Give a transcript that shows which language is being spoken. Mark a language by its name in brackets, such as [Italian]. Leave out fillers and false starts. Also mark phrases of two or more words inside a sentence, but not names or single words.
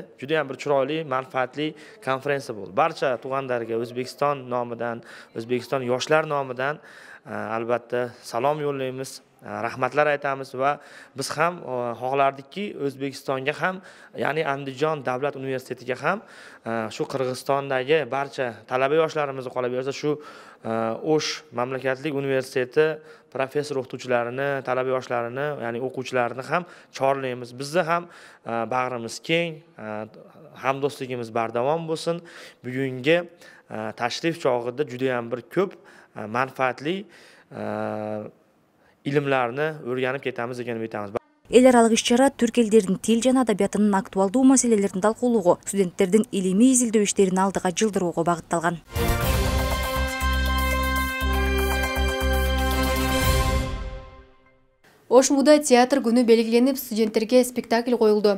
[Uzbek] Juda ham bir chiroyli, manfaatli konferensiya bo'ldi. Barcha tug'anlarga O'zbekiston nomidan, O'zbekiston yoshlar nomidan albatta salom yo'llaymiz, rahmatlar aytamiz va biz ham xohlardikki O'zbekistonga ham, ya'ni Andijon davlat universitetiga ham shu Qirg'izistondagi barcha talaba yoshlarimizni qola bersa shu Osh mamlakatlik universiteti professor o'qituvchilarini, talaba yoshlarini, ya'ni o'quvchilarini ham chorlaymiz. Bizni ham bag'rimiz keng, hamdo'stligimiz bardavom bo'lsin. Bugungi tashrif chog'ida juda ham bir ko'p manfaatli ilmlarni o'rganib ketamiz degan umidamiz. [Kyrgyz] Эл аралык иш-чара түрк элдеринин тил жана адабиятынын актуалдуу маселелерин талкуулоого, студенттердин илимий изилдөө иштерин алдыга жылдыроого багытталган. Ош Мунда театр күнү белгиленип, студенттерге спектакль коюлду.